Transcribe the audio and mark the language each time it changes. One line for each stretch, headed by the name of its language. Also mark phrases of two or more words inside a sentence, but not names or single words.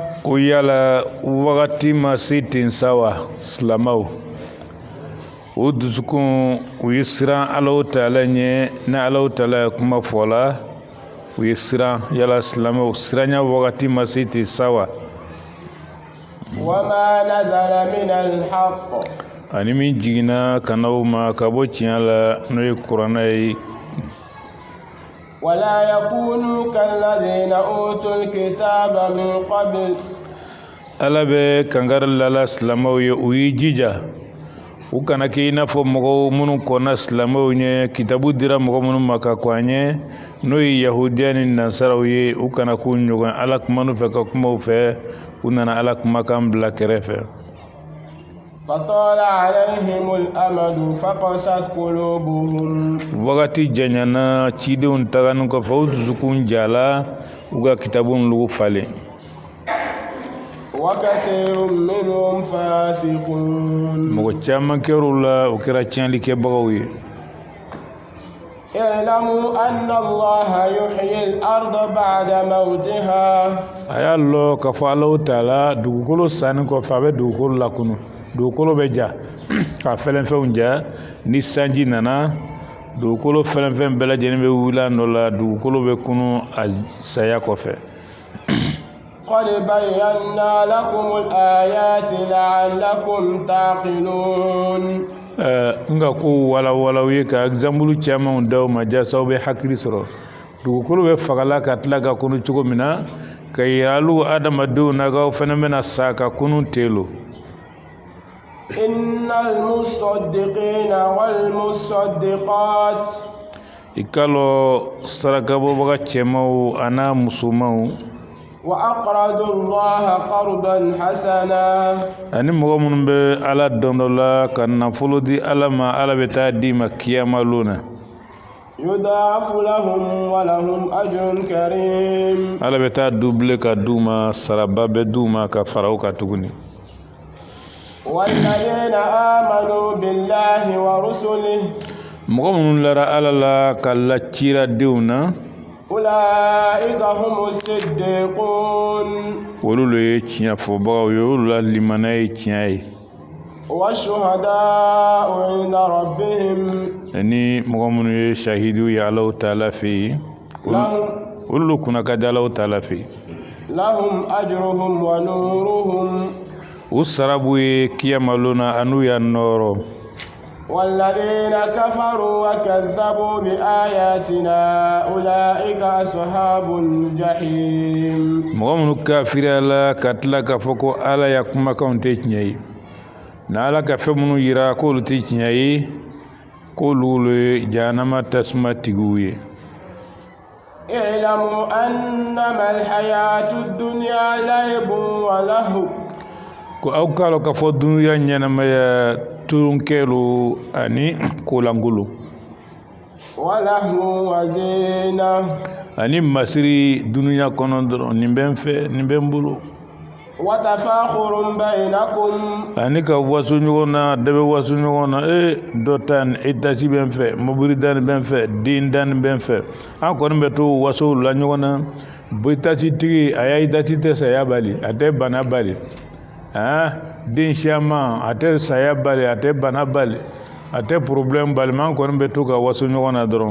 Arabic: ويالا وقتي ما سيتين سوا سلامو ودسكون ويسرا الله تعالى نا الله تعالى كما فولا ويسرا يلا سلامو سرانيا وقتي ما سيتين سوا وما نزل من الحق
Bambara: ani min jigina kanaw ma ka bɔ tiɲɛ la n'o ye kuranɛ ye
Arabic: ولا يكونوا كالذين أوتوا الكتاب من قبل
Bambara: ala bɛ kankari lala silamɛw ye u y'i jija u kana kɛ i n'a fɔ mɔgɔw minnu kɔnna silamɛw ɲɛ kitabu dira mɔgɔ minnu ma ka kɔn a ɲɛ n'o ye yahudiya ni nasaraw ye u kana k'u ɲɔgɔn ala kumanu fɛ ka kumaw fɛ u nana ala kumakan bila kɛrɛfɛ
Arabic: فطال عليهم الأمد فقست قلوبهم
Bambara: wagati janyana cidenw tagani kɔfɛ u dusukun jala u ka kitabun lugu falen
Arabic: وكثير منهم فاسقون
Bambara: mɔgɔ caman kɛr'u la u kɛra tiɲɛlikɛbagaw ye
Arabic: اعلموا أن الله يحيي الأرض بعد موتها
Bambara: a y'a lɔ k'a fɔ Alahu Taala dugukolo sanni kɔfɛ a bɛ dugukolo lakunu dugukolo bɛ ja ka fɛlɛnfɛnw ja ni sanji nana dugukolo fɛlɛnfɛn bɛɛ lajɛlen bɛ wuli a nɔ la dugukolo bɛ kunu a saya kɔfɛ
Arabic: قد بينا لكم الآيات لعلكم تعقلون
Bambara: nga ko walawalaw ye ka example camanw daw ma jasaw bɛ hakili sɔrɔ dugukolo bɛ fagala ka tila ka kunu cogo min na ka yiralu adamadenw na kaw fana bɛna sa ka kunu telo
Arabic: إن المصدقين والمصدقات
Bambara: ikalo sarakabo baga cemaw ana musumaw
Arabic: وأقرضوا الله قرضا حسنا
Bambara: ani mɔgɔ minnu bɛ ala dɔn dɔ la ka nafolo di ala ma ala bɛ taa di ma kiyama lona
Arabic: يضاعف لهم ولهم أجر كريم
Bambara: ala bɛ taa double ka d'u ma saraba bɛ d'u ma ka fara u kan tuguni
Arabic: والذين آمنوا بالله ورسله
Bambara: mɔgɔ minnu lara ala la ka lacira denw na
Arabic: أولئك هم الصديقون
Bambara: olu le ye tiɲɛ fɔbagaw ye olu la limana ye tiɲɛ ye
Arabic: والشهداء عند ربهم
Bambara: ni mɔgɔ minnu ye shahidu ye alaw taala fɛ yen olu kunna ka di alaw taala fɛ yen
Arabic: لهم أجرهم ونورهم
Bambara: u sarabu ye kiyama lona an'u ya nɔɔrɔ
Arabic: والذين كفروا وكذبوا بآياتنا أولئك أصحاب الجحيم
Bambara: mɔgɔ minnu kafiriya la ka tila k'a fɔ ko ala ya kumakanw tɛ tiɲɛ ye na ala ka fɛn minnu yira k'olu tɛ tiɲɛ ye k'olu ye jahanama tasuma tigiw ye
Arabic: اعلموا أنما الحياة الدنيا لعب ولهو
Bambara: ko aw k'a lɔn k'a fɔ duniya ɲɛnamaya turunkɛlu ani kolangolo
Arabic: ولهو وزينة
Bambara: ani masiri duniya kɔnɔ dɔrɔn nin bɛ n fɛ nin bɛ n bolo
Arabic: وتفاخر بينكم
Bambara: ani ka waso ɲɔgɔn na dɔ bɛ waso ɲɔgɔn na dɔ ta nin etasi bɛ n fɛ mobili dani bɛ n fɛ den dani bɛ n fɛ an kɔni bɛ to waso la ɲɔgɔn na etasi tigi a y'a etasi tɛ saya bali a tɛ bana bali den siaman a tɛ saya bali a tɛ bana bali a tɛ problème bali man kɔni bɛ to ka waso ɲɔgɔn na dɔrɔn